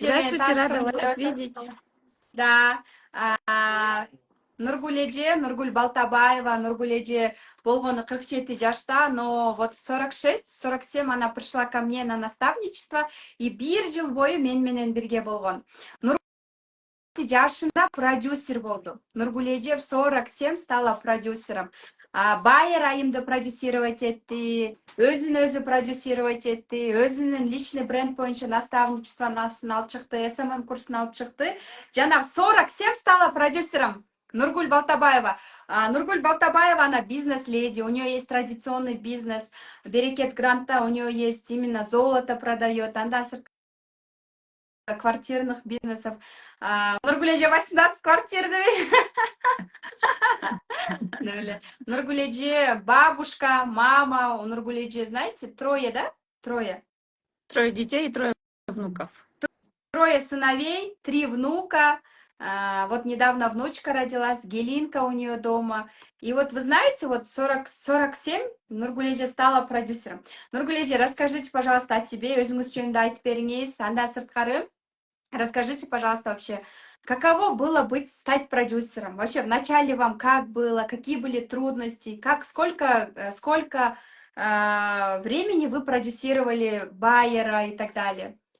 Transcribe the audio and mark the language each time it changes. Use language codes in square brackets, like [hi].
[ru] Здравствуйте, рада вас видеть. Да. [ky] Нургуль Балтабаева, Нургулеже болгону 47 жашта, [ru] но вот 46-47 она пришла ко мне на наставничество [ky] и 1 жыл бою мен менен бирге болгон. Жашында продюсер болду. [ru] Нургулеже в 47 стала продюсером. [ky] Байер айымды продюсировать этти, өзүн продюсировать этти, өзүнүн личный бренд боюнча наставничествонун астына алып чыкты, СММ курсун алып чыкты. [ru] Жана в 47 стала продюсером. Нургуль Балтабаева. Нургуль Балтабаева, она бизнес-леди, у нее есть традиционный бизнес. Берекет Гранта, у нее есть именно золото продает. Андан квартирных бизнесов. Нургулеже 18 квартир, Нургулеже бабушка, мама, у Нургулеже, знаете, 3, да? 3. 3 детей и 3 внуков. 3 сыновей, 3 внука. Вот недавно внучка родилась, Гелинка у нее дома. И вот вы знаете, вот 47 Нургулеже стала продюсером. Нургулеже, расскажите, пожалуйста, о себе, [ky] өзүңүз жөнүндө айтып бериңиз. Андан сырткары [ru] расскажите, пожалуйста, вообще, каково было стать продюсером? Вообще, вначале вам как было, какие были трудности, сколько времени вы продюсировали Байера и так далее?